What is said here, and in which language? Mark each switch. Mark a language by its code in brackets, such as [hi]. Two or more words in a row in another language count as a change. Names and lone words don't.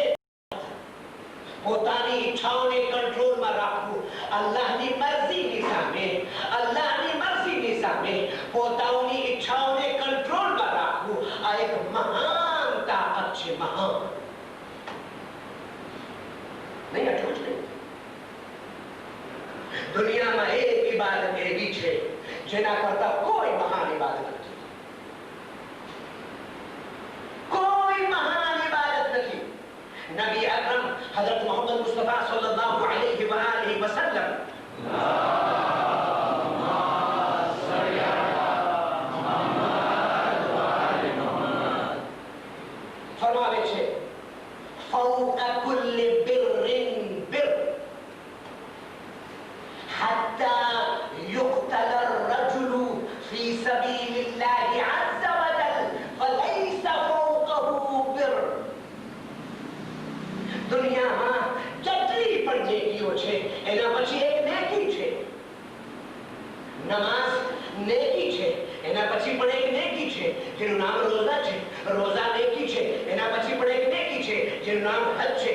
[gu] પોતાની ઈચ્છાઓને કંટ્રોલમાં રાખવું, અલ્લાહની મરજીની સામે પોતાની ઈચ્છાઓને કંટ્રોલમાં રાખવું, આ એક મહાન તાકાત છે. મહાન નહીં, આટલું જ નહીં. દુનિયામાં એક ઇબાદત એવી છે જેના કરતા કોઈ મહાન ઇબાદત નથી. મહાન ઇબાદત નહીં. [ar] نبي أكرم حضرت محمد مصطفى صلى الله عليه وآله وسلم [gu] ફરમાવે છે [ar] فوق كل بر بر حتى يقتل الرجل في سبيل الله عز وجل فليس [gu] દુનિયામાં જેટલી પણ નેકીઓ છે એના પછી એક નેકી છે. નમાઝ નેકી છે, એના પછી પણ એક નેકી છે જેનું નામ રોઝા છે. રોઝા નેકી છે, એના પછી પણ એક નેકી છે જેનું નામ હજ છે.